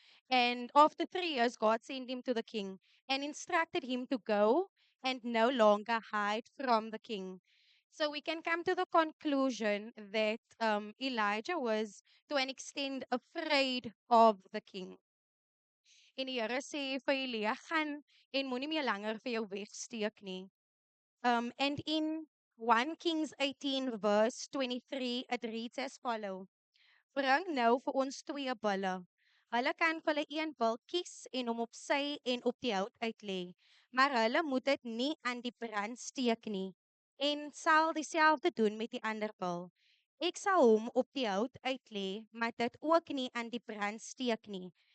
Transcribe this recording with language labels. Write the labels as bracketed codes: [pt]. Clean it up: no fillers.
[en] And after 3 years, God sent him to the king and instructed him to go and no longer hide from the king. So we can come to the conclusion that Elijah was, to an extent, afraid of the king. [af] En die Here sê vir Elia, gaan en moenie meer langer vir jou wegsteek nie. [en] And in 1 Kings 18 verse 23, it reads as follow. [af] Bring nou vir ons 2 bulle. Hulle kan vir hulle een bul kies en hom op sy en op die hout uitlê. Maar hulle moet dit nie aan die brand steek nie. En sal dieselfde doen met die ander bul. Ek sal hom op die hout uitlê, maar dit ook nie aan die brand steek nie.